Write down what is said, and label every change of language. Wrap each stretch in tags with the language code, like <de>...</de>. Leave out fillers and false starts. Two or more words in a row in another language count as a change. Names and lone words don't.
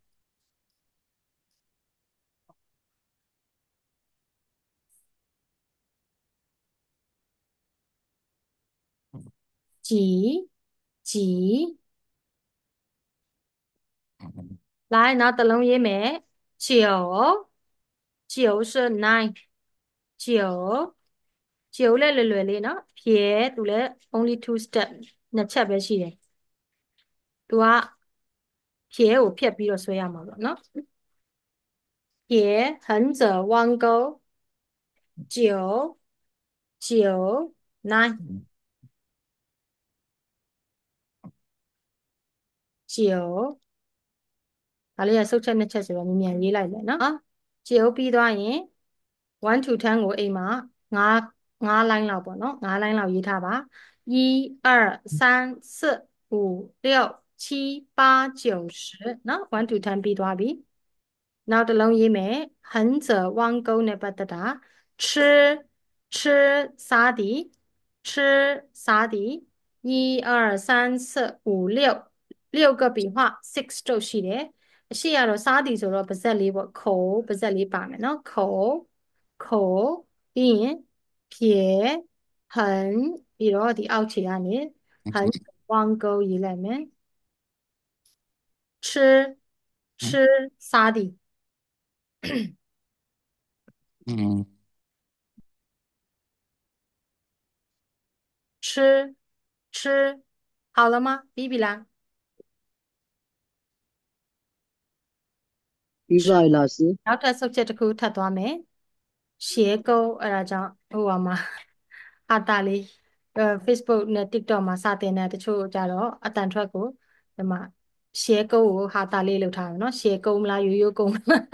<my>ကြီး来နောက်တစ်လုံးရေးမယ်</my> <zh>九是9</zh> <my>九လည်းလွယ်လွယ်လေးနော်撇သူလည်း</my> <en>only 2 step</en> <my>နှစ်ချက်ပဲရှိတယ်သူက撇ကိုဖြတ်ပြီးတော့ဆွဲရမှာပေါ့နော်</my> <zh>撇横者弯钩</zh> <my>九9九ဒါလေးကစုတ်ချက်နှစ်ချက်ဆိုတော့မြန်မြန်ရေးလိုက်မယ်နော်ကျုပ်ပြီးသွားရင်</my> <en>1 to 10</en> <my>ကိုအိမ်မှာ9 line လောက်ပေါ့နော်9 line လောက်ရေးထားပါ1 2 3 4 5 6 7 8 9 10နော်</my> <en>1 to 10</en> <my>ပြီးသွားပြီနောက်တစ်လုံး ရေးမယ်</my> <zh>横者弯钩</zh> <my>နဲ့ပတ်သက်တာ吃စားသည်စားသည်1 2 3 4 5 6</my> <zh>个笔画</zh> <my>6 တို့ရှိတယ်အရှိ ကတော့စားသည်ဆိုတော့ပါဇက်လေးပေါ့口ပါဇက်လေးပါမယ်နော်口ပြီးရင်</my> <zh>撇横</zh> <my>ပြီးတော့ဒီအောက်ခြေကနေ</my> <zh>横弯钩</zh> <my>ရေးလိုက်မယ်吃စားသည်</my> <zh>吃好了吗</zh> <my>ပြီးပြီလား ပြီးပါပြီ老师 နောက်ထပ် subject တစ်ခုထပ်သွားမယ်ရှေးကုန်းအဲ့ဒါကြောင့်ဟိုပါမှာဟာတာလေး Facebook နဲ့ TikTok မှာစတင်တဲ့တချို့ကြတော့အတန်ထွက်ကိုဒီမှာရှေးကုန်းကိုဟာတာလေးလောက်ထားတယ်နော်ရှေးကုန်းမလားရိုးရိုးကုန်း</my>